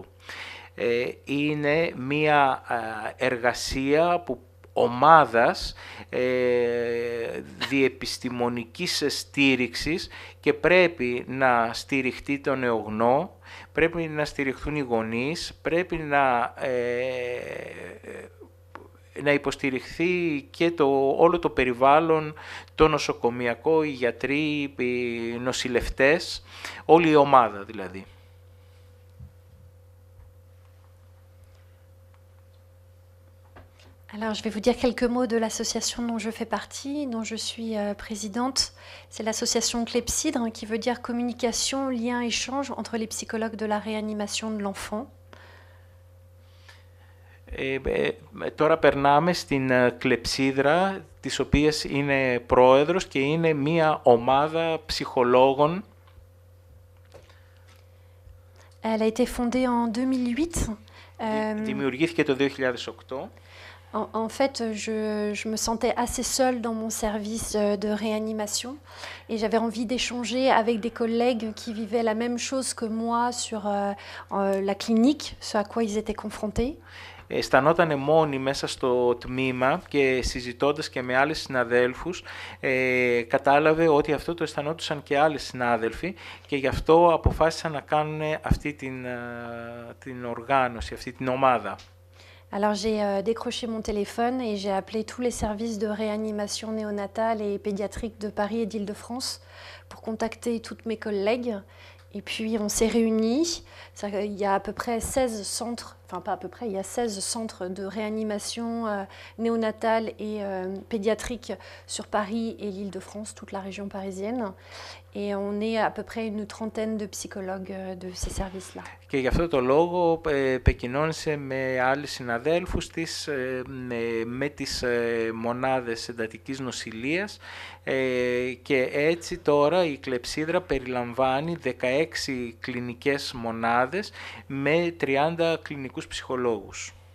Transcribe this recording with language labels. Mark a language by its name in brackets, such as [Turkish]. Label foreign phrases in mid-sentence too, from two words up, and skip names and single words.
[Greek] Είναι μια εργασία που ομάδας διεπιστημονικής στήριξης και πρέπει να στηριχτεί το νεογνώ, πρέπει να στηριχθούν οι γονείς, πρέπει να υποστηριχθεί και όλο το περιβάλλον, το νοσοκομιακό, οι γιατροί, οι νοσηλευτές, όλη η ομάδα δηλαδή. [French] Alors, je vais vous dire quelques mots de l'association dont je fais partie, dont je suis présidente. C'est l'association Clepsydre, qui veut dire communication, lien, échange entre les psychologues de la réanimation de l'enfant. [Greek] Τώρα περνάμε στην Κλεψίδρα, της οποίας είναι πρόεδρος και είναι μία ομάδα ψυχολόγων. [French] Elle a été fondée en 2008. [Greek] Δημιουργήθηκε το 2008. [French] En fait, je me sentais assez seule dans mon service de réanimation et j'avais envie d'échanger avec des collègues qui vivaient la même chose que moi sur la clinique, ce à quoi ils étaient confrontés. [Greek] Αισθανότανε μόνη μέσα στο τμήμα και συζητώντας και με άλλες συναδέλφους κατάλαβε ότι αυτό το αισθανόντουσαν και άλλοι συνάδελφοι και γι' αυτό αποφάσισαν να κάνουν αυτή την οργάνωση, αυτή την ομάδα. [French] Alors j'ai décroché mon téléphone et j'ai appelé tous les services de réanimation néonatale et pédiatrique de Paris et d'Île-de-France pour contacter toutes mes collègues. Et puis on s'est réunis. Il y a à peu près 16 centres, enfin pas à peu près, il y a 16 centres de réanimation néonatale et pédiatrique sur Paris et l'Île-de-France, toute la région parisienne. Et on est à peu près une trentaine de psychologues de ces services-là. [Greek] Και γι' αυτό το λόγο επικοινώνησε με άλλους συναδέλφους της, με τις μονάδες εντατικής νοσηλείας και έτσι τώρα η Κλεψίδρα περιλαμβάνει 16 κλινικές μονάδες με 30 κλινικούς ψυχολόγους.